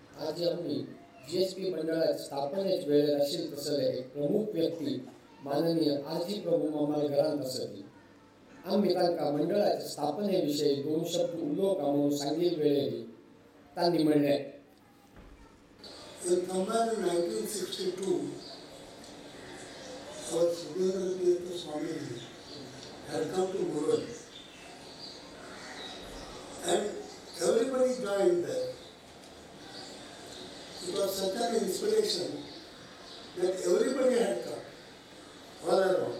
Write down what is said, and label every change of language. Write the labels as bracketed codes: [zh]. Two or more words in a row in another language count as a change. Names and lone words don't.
[kok] आज आम्ही GSP मंडळाच्या स्थापनेच्या वेळेला आशिल्ले तसले एक प्रमुख व्यक्ती माननीय आजी प्रभू मामाल घरांत आसली. आम्ही तांकां मंडळाच्या स्थापने विशयी 2 शब्द उलोवंक म्हणून सांगिल्ले वेळेर तांणी म्हणलें. [en] In somewhere in 1962, our Subhendra Tirtha Swamiji had come to Mural, and everybody joined there. It was such an inspiration that everybody had come all around.